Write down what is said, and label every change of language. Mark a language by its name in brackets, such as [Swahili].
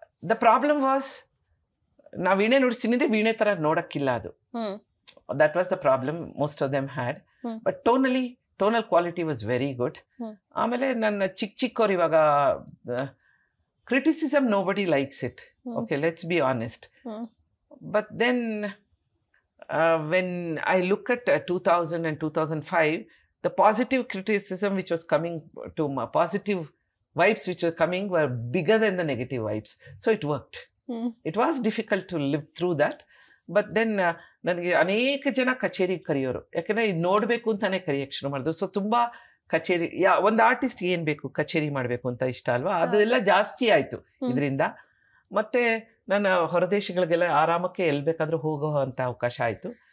[English] the problem was, [Kannada] ನಾವು ವೀಣೆ ನುಡಿಸ್ತೀನಿ ಅಂದರೆ ವೀಣೆ ಥರ ನೋಡೋಕ್ಕಿಲ್ಲ ಅದು. [English] That was the problem most of them had. But tonal quality was very good. [Kannada] ಆಮೇಲೆ ನನ್ನ ಚಿಕ್ಕವ್ರು ಇವಾಗ criticism [English] Nobody likes it, okay, let's be honest. But then when I look at 2000 and 2005, the positive criticism which was coming to my positive vibes which were coming were bigger than the negative vibes. So it worked. It was difficult to live through that, [Kannada] but then ನನಗೆ ಅನೇಕ ಜನ ಕಚೇರಿಗೆ ಕರೆಯೋರು, ಯಾಕಂದರೆ ಇದು ನೋಡಬೇಕು ಅಂತಾನೆ ಕರೆಯೋಕ್ಕೆ ಶುರು ಮಾಡಿದ್ರು. ಸೊ ತುಂಬ ಕಚೇರಿ, ಒಂದು ಆರ್ಟಿಸ್ಟ್ ಏನು ಬೇಕು, ಕಚೇರಿ ಮಾಡಬೇಕು ಅಂತ ಇಷ್ಟ ಅಲ್ವಾ, ಅದು ಎಲ್ಲ ಜಾಸ್ತಿ ಆಯಿತು ಇದರಿಂದ. ಮತ್ತು ನಾನು ಹೊರದೇಶಗಳಿಗೆಲ್ಲ ಆರಾಮಕ್ಕೆ ಎಲ್ಲಿ ಬೇಕಾದರೂ ಹೋಗೋ ಅಂತ ಅವಕಾಶ ಆಯಿತು.